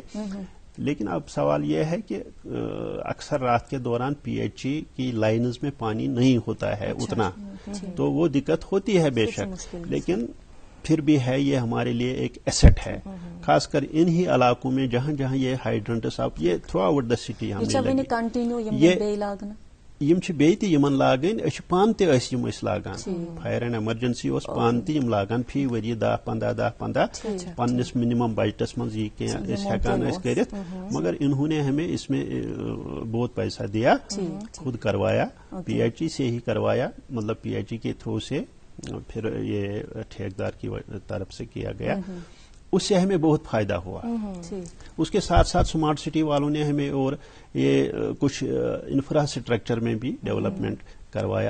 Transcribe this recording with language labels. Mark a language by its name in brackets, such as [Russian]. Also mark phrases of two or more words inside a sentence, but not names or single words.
[Urdu] لیکن اب سوال یہ ہے کہ اکثر رات کے دوران پی ایچ ای کی لائنز میں پانی نہیں ہوتا ہے اتنا, تو وہ دقت ہوتی ہے بے شک, لیکن پھر بھی ہے یہ ہمارے لیے ایک ایسٹ ہے, خاص کر انہی علاقوں میں جہاں جہاں یہ ہائیڈرنٹس آپ یہ [English] throughout the city [Urdu] ہم [Kashmiri] یم چھ بیٚیہِ تہِ یمن لاگن أسۍ پانہٕ تہِ ٲسۍ یم أسۍ لاگان. [Urdu] فایر اینڈ ایمرجنسی [Kashmiri] اوس پانہٕ تہِ یم لاگان فی ؤری 10-15 پننس منیمم بجٹس منٛز یہ کینٛہہ أسۍ ہیٚکان ٲسۍ کٔرِتھ, [Urdu] مگر انہوں نے ہمیں اس میں بہت پیسہ دیا, خود کروایا, پی ایچ ای سے ہی کروایا, مطلب پی ایچ ای کے تھرو سے پھر یہ ٹھیکیدار کی طرف سے کیا گیا. اس سے ہمیں بہت فائدہ ہوا. اس کے ساتھ ساتھ اسمارٹ سٹی والوں نے ہمیں اور یہ کچھ انفراسٹرکچر میں بھی ڈیولپمنٹ کروایا.